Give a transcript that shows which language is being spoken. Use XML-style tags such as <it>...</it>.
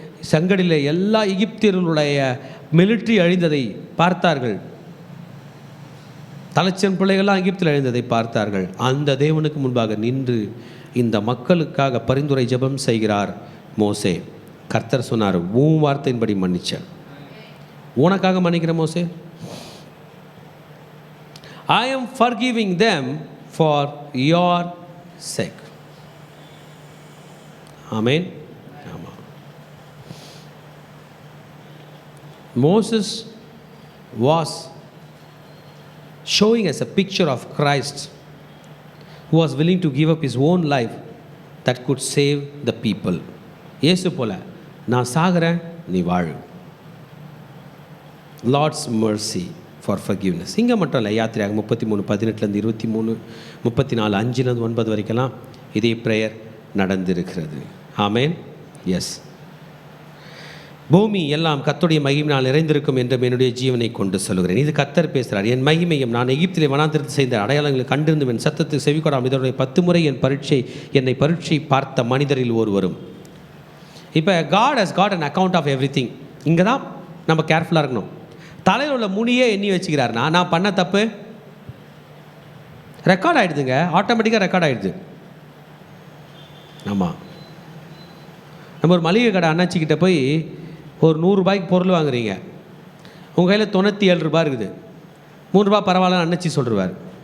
<ta>செங்கடிலே எல்லா எகிப்தியர்களுடைய மிலிட்ரி அழிந்ததை பார்த்தார்கள். தலைச்சன் பிள்ளைகள்லாம் எகிப்தில் அழிந்ததை பார்த்தார்கள். அந்த தேவனுக்கு முன்பாக நின்று இந்த மக்களுக்காக பரிந்துரை ஜெபம் செய்கிறார் மோசே. கர்த்தர் சொன்னார், உன் வார்த்தையின்படி மன்னிச்சேன். உனக்காக மன்னிக்கிற மோசே,</ta> <en>I am forgiving them for your sake.</en> <ta>ஆமென். ஆமாம்.</ta> <en>Moses was showing us a picture of Christ who was willing to give up his own life that could save the people.</en> <ta>இயேசு போல நான் சாகிறேன், நீ வாழு.</ta> <en>Lord's mercy for forgiveness.</en> <ta>இங்கே மட்டும் இல்லை, யாத்திரையாக 33:18 23, 34 5-9 வரைக்கெல்லாம் இதே ப்ரேயர் நடந்திருக்கிறது. ஆமென். எஸ். பூமி எல்லாம் கர்த்தருடைய மகிமையினால் நிறைந்திருக்கும் என்றும் என்னுடைய ஜீவனை கொண்டு சொல்கிறேன். இது கர்த்தர் பேசுகிறார். என் மகிமையும் நான் எகிப்திலே வனாந்திரத்தில் செய்த அடையாளங்களை கண்டிருந்தும் என் சத்தத்துக்கு செவிக்கொடாமல் இதனுடைய 10 முறை என்னை பரீட்சை பார்த்த மனிதரில் ஒருவரும்.</ta> <en>இப்போ God has got an account of everything.</en> <ta>இங்கே தான் நம்ம கேர்ஃபுல்லாக இருக்கணும். தலையில் உள்ள முனியே எண்ணி வச்சுக்கிறாருன்னா நான் பண்ண தப்பு ரெக்கார்ட் ஆகிடுதுங்க, ஆட்டோமேட்டிக்காக ரெக்கார்ட் ஆகிடுது. ஆமாம். நம்ம ஒரு மளிகை கடை அண்ணாச்சிக்கிட்ட போய் ஒரு 100 ரூபாய்க்கு பொருள் வாங்குறீங்க, உங்கள் கையில் 97 ரூபாய் இருக்குது, 3 ரூபா பரவாயில்லன்னு அண்ணாச்சி சொல்லிடுவார்.</ta>